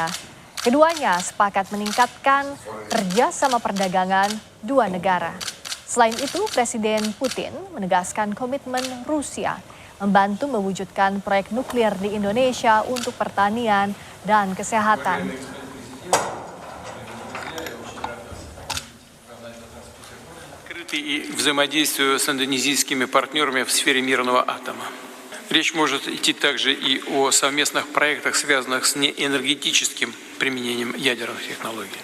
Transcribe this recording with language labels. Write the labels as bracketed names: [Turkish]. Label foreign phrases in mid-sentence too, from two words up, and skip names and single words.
[Indonesian] Keduanya sepakat meningkatkan kerjasama perdagangan dua negara. Selain itu, Presiden Putin menegaskan komitmen Rusia membantu mewujudkan proyek nuklir di Indonesia untuk pertanian dan kesehatan. [Russian] И взаимодействию с индонезийскими партнерами в сфере мирного атома. Речь может идти также и о совместных проектах, связанных с неэнергетическим применением ядерных технологий.